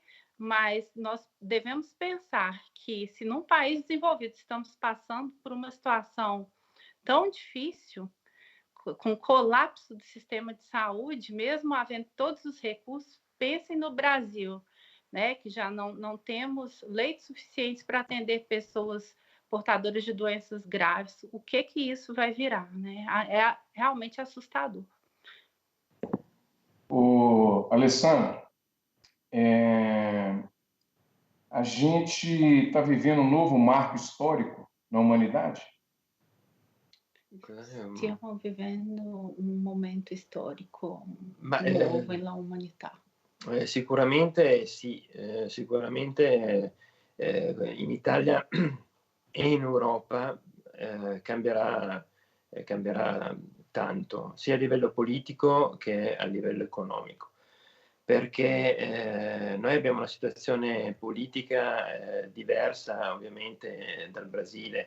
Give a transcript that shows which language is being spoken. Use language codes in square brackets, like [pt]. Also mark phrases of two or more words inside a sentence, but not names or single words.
[pt] mas nós devemos pensar que, se num país desenvolvido estamos passando por uma situação tão difícil, com colapso do sistema de saúde, mesmo havendo todos os recursos, pensem no Brasil, né, que já não temos leitos suficientes para atender pessoas portadoras de doenças graves. O que isso vai virar, né? É realmente assustador. Alessandro, a gente está vivendo um novo marco histórico na humanidade? [it] Stiamo vivendo un momento storico nuovo nella umanità. Sicuramente sì, sicuramente in Italia e in Europa cambierà tanto, sia a livello politico che a livello economico, perché noi abbiamo una situazione politica diversa ovviamente dal Brasile.